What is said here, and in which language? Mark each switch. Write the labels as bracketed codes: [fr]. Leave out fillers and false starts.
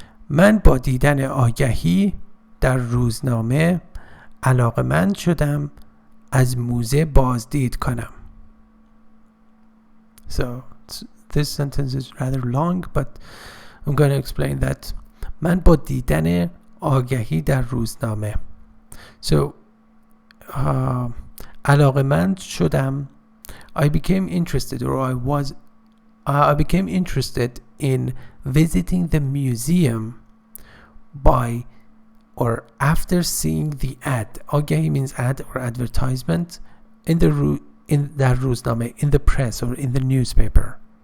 [fa] من با دیدن آگهی در روزنامه علاقمند شدم از موزه بازدید کنم. [en] So this sentence is rather long, but I'm going to explain that. [fa] من با دیدن آگهی در روزنامه. So علاقمند شدم. [en] I became interested, or I became interested in visiting the museum by or after seeing the ad. آگهی means ad or advertisement in [fa] در روزنامه, [en] in the press or in the newspaper.